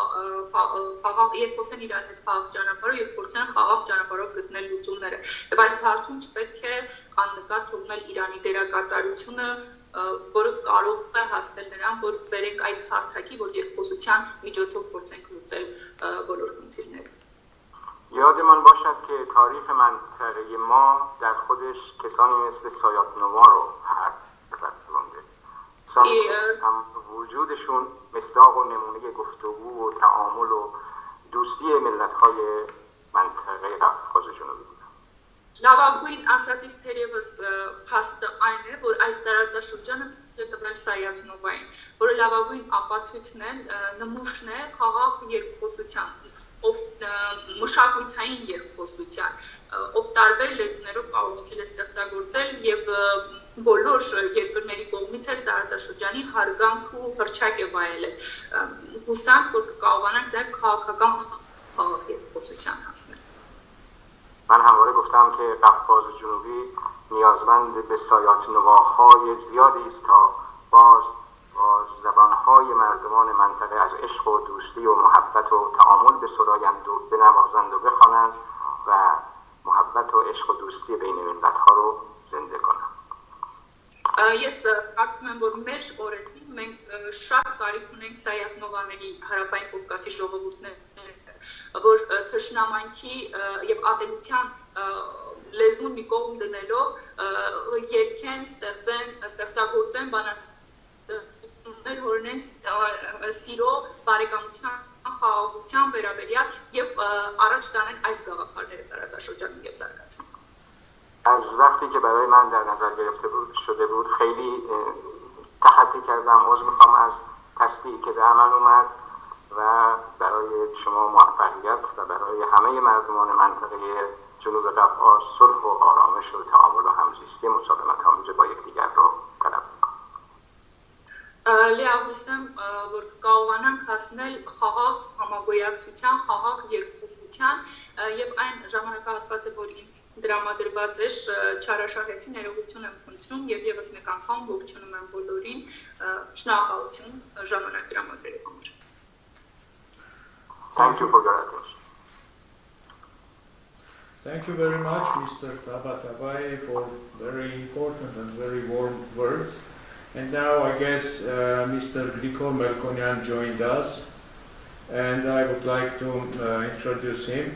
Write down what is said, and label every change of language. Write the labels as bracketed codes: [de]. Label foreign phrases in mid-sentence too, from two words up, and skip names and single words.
[hy] հետ խաղաղ ճանապարհով եւ փորձեն խաղաղ ճանապարհով գտնել լուծումները։ Եվ այս հարցում չպետք է աննկատ թողնել Իրանի դերակատարությունը, որը կարող է հասնել նրան, որ բերենք այդ հարթակի, որ երկխոսության միջոցով փորձենք լուծել բոլոր խնդիրները։ [fa] یادمان باشد که تاریخ منطقه ما در خودش کسانی مثل سایات نوا رو پرورده. اما وجودشون مصداق و نمونه گفتگو و تعامل و دوستی ملت‌های منطقه قفقاز جنوبی بود. [hy] Լավագույն ասածից թերևս փաստը այն է, որ այս տարածաշրջանը տվել Սայաթնովային, որը լավագույն ապացույցն է, նմուշն է խաղաղ երկխոսության, ով մշակութային երկխոսության, ով տարբեր լեզուներով կարողացել է ստեղծագործել եւ բոլոր երկրների կողմից էլ տարածաշրջանի հարգանք ու հռչակ է վայելել։ Հուսանք, որ կկարողանանք նաեւ քաղաքական խաղաղ երկխոսության հասնել։ [fa] من همواره گفتم که قفقاز جنوبی نیازمند به سایات نواهای زیادی است تا با زبانهای مردمان منطقه از عشق و دوستی و محبت و تعامل بسرایند و بنوازند و بخوانند و محبت و عشق و دوستی بین ملت‌ها رو زنده کنند. [hy] Ես կարծում եմ, որ մեր օրերին մենք շատ կարիք ունենք Սայաթնովաների հարավային Կովկասի ժողովուրդները, որ թշնամանքի եւ ատելության լեզուն մի կողմ դնելով երկեն ստեղծագործեն բանաստեղծություններ, որ ունեն սիրո, բարեկամության, խաղաղության վերաբերյալ եւ առաջ տանեն այս գաղափարները տարածաշրջանում եւ զարգացման։ [fa] از وقتی که برای من در نظر گرفته شده بود خیلی تحقیق کردم. عذر میخوام از تصدیقی که به عمل اومد و برای شما موفقیت و برای همه مردمان منطقه جنوب قفقاز صلح و آرامش و تعامل و همزیستی مسالمت آمیز با یکدیگر رو طلب میکنم. [hy] Լիահույսեմ, որ կարողանանք հասնել խաղաղ համագոյակցության, խաղաղ երկխոսության եւ այն ժամանակահատվածը, որ ինձ դրամադրված էր, չարաշահեցի ներողություն եմ խնդրում եւ եւս մեկ անգամ ողջունում եմ բոլորին, շնորհակալություն ժամանակ դրամադրելու համար։ [en] Thank you for your attention. Thank you very much, Mr. Tabatabaye, for very important and very warm words. And now I guess Mr. Grigor Melkonyan joined us, and I would like to introduce him.